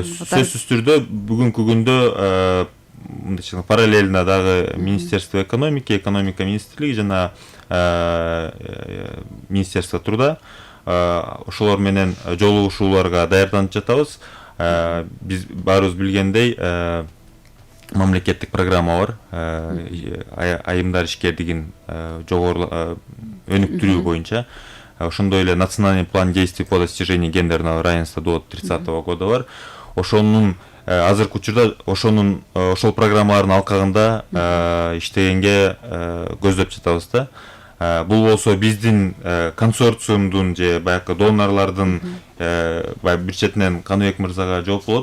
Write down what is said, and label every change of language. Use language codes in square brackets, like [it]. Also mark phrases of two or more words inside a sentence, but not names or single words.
[ky] сөзсүз түрдө бүгүнкү күндө мындайча параллельно дагы Министерство экономика министрлиги жана [ru] министерство труда [ky] ошолор менен жолугушууларга даярданып жатабыз. Биз баарыбыз билгендей мамлекеттик программа бар, айымдар ишкердигин өнүктүрүү боюнча. Ошондой эле [ru] национальный план действий по достижению гендерного равенства до 30-го года бар. [ky] Ошонун азыркы учурда ошол программалардын алкагында иштегенге көздөп жатабыз да. Бул болсо биздин консорциумдун же баягы донорлордун бир четинен Каныбек мырзага жооп болот.